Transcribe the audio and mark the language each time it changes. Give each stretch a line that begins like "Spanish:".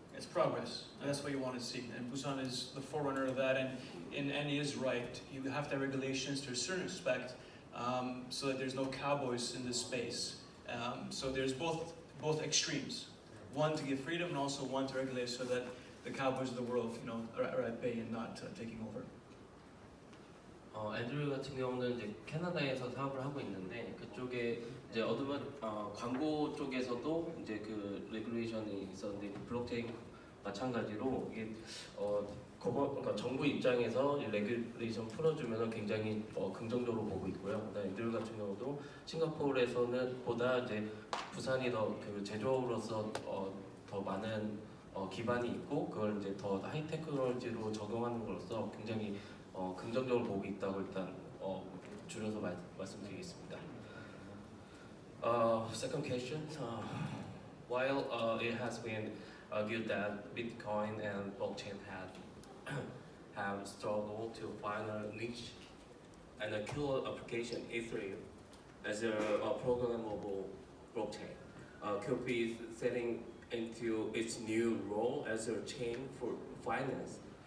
English: It's progress, and that's what you want to see. And Busan is the forerunner of that, and Andy is right. You have to have regulations to a certain respect, so that there's no cowboys in this space. So there's both extremes. One to give freedom, and also one to regulate so that the cowboys of the world, are at bay and not taking over.
Korean: 앤드류 같은 경우는 이제 캐나다에서 사업을 하고 있는데 그쪽에 이제 광고 쪽에서도 이제 그 레귤레이션이 있었는데 그 블록체인 마찬가지로 이게 그러니까 정부 입장에서 이 레귤레이션 풀어주면 굉장히 긍정적으로 보고 있고요. 그다음에 앤드류 같은 경우도 싱가포르에서는 보다 이제 부산이 더 그 제조업으로서 더 많은 기반이 있고 그걸 이제 더 하이테크놀로지로 적용하는 것으로서 굉장히 긍정적으로 보고 있다고 일단 줄여서 말씀드리겠습니다.
English: Second question. While it has been argued that Bitcoin and blockchain have struggled to find a niche and a killer application, Ethereum, as a programmable blockchain, could be setting into its new role as a chain for finance.